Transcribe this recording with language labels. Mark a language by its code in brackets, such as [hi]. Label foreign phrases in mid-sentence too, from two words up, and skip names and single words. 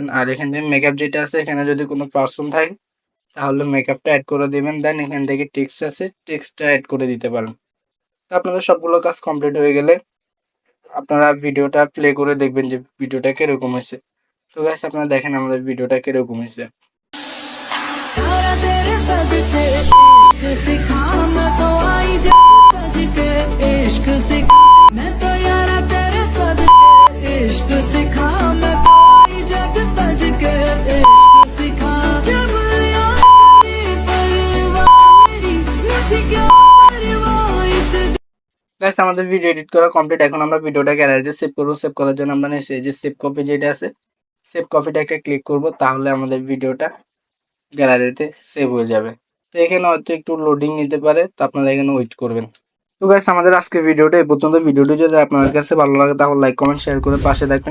[bn] আর এখান থেকে মেকআপ যেটা আছে এখানে যদি কোনো পার্সন থাকে তাহলে মেকআপটা অ্যাড করে দিবেন। দেন এখান থেকে টেক্সট আছে টেক্সটটা অ্যাড করে দিতে পারেন। তো আপনাদের সবগুলো কাজ কমপ্লিট হয়ে গেলে আপনারা ভিডিওটা প্লে করে দেখবেন যে ভিডিওটা কিরকম হয়েছে। তো গাইস আপনারা দেখেন আমাদের ভিডিওটা কিরকম হয়েছে। [hi] सारा तेरे सदके इश्क सिखा मैं तो आई जग तज के इश्क सिखा मैं तो यारा तेरे सदके इश्क सिखा मैं तो आई जग तज के इश्क सिखा जब याद तेरी परवाह मेरी मुझे क्या परवाह इस [bn] গাইস আমাদের ভিডিও এডিট করা কমপ্লিট। এখন আমরা ভিডিওটা গ্যালারিতে সেভ করব। সেভ করার জন্য আমরা নিচে যে [en] save copy [bn] যেটা আছে সেভ কপিটা একটা ক্লিক করব, তাহলে আমাদের ভিডিওটা গ্যালারিতে সেভ হয়ে যাবে। তো এখানে হয়তো একটু লোডিং নিতে পারে, তো আপনারা এখানে ওয়েট করবেন। তো গাইস আমাদের আজকের ভিডিওটা এই পর্যন্ত। ভিডিওটি যদি আপনাদের কাছে ভালো লাগে তাহলে [en] like comment share [bn] করে পাশে থাকবেন।